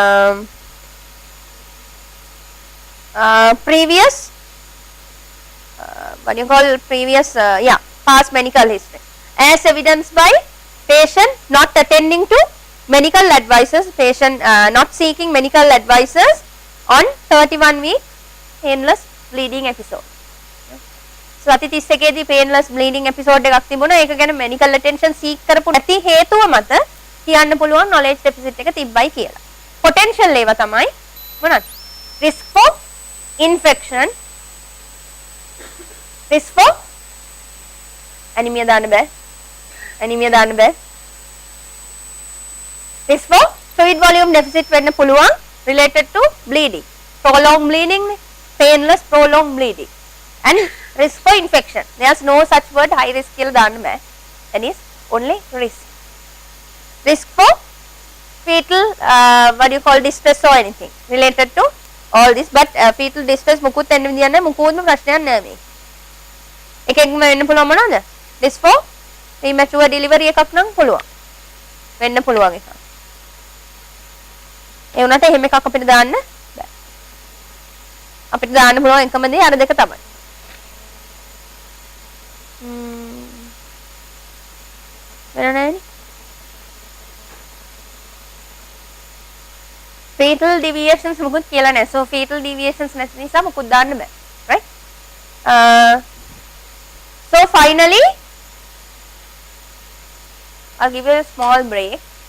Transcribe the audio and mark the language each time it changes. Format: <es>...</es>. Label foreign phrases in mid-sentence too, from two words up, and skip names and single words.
<en>previous what do you call previous past medical history, as evidenced by patient not attending to medical advices, patient not seeking medical advices on 31 week painless bleeding episode.</en> <si>සති 31 දී</si> <en>painless bleeding episode</en> <si>එකක් තිබුණා. ඒක ගැන</si> <en>medical attention seek</en> <si>කරපු නැති හේතුව මත කියන්න පුළුවන්</si> <en>knowledge deficit</en> <si>එක තිබ්බයි කියලා. potential ඒවා තමයි මොනවද?</si> <en>risk for infection, risk for anemia</en> <si>දාන්න බෑ. anemia දාන්න බෑ.</si> <en>risk for fluid volume deficit</en> <si>වෙන්න පුළුවන්</si> <en>related to bleeding. prolonged bleeding, painless prolonged bleeding. And risk for infection. There is no such word high risk</en> <si>කියලා දාන්න බෑ.</si> <en>That is only risk. Risk for fetal what do you call distress or anything related to all this, but fetal distress</en> <si>මුකුත් එන්න විදියක් නැහැ. මුකුත්ම ප්‍රශ්නයක් නැහැ මේ. එකෙක්ම වෙන්න පුළුවන් මොනවද?</si> <en>risk for premature delivery</en> <si>එකක් නම් පුළුවන්. වෙන්න පුළුවන් එකක්. ඒ වුණාට එහෙම එකක් අපිට දාන්න බෑ. අපිට දාන්න පුළුවන් එකම දේ අර දෙක තමයි. වෙන නැහැ.</si> <en>fetal deviations</en> <si>මුකුත් කියලා නැහැ.</si> <en>So fetal deviations</en> <si>නැති නිසා මුකුත් දාන්න බෑ.</si> <en>Right? So finally I'll give you a small break.</en>